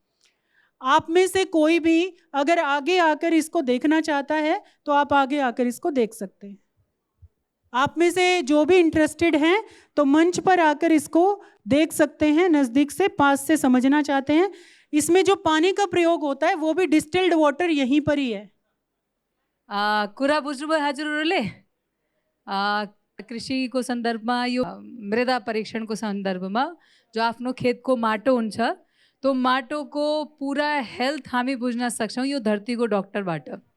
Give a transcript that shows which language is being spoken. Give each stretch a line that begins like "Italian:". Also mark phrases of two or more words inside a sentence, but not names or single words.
Hindi: आप में से कोई भी अगर आगे आकर इसको देखना चाहता है तो आप आगे आकर इसको देख सकते हैं। आप में से जो भी इंटरेस्टेड हैं तो मंच पर आकर इसको देख सकते हैं, नज़दीक से पास से समझना चाहते हैं। इसमें जो पानी का प्रयोग होता है वो भी
English: distilled water
Hindi: यहीं पर ही है।
Nepali: कुरा बुझ्नुभयो हजुरहरूले? कृषिको सन्दर्भमा यो मृदा परीक्षणको सन्दर्भमा जो आफ्नो खेतको माटो हुन्छ त्यो माटोको पुरा हेल्थ हामी बुझ्न सक्छौँ यो धरतीको डॉक्टरबाट।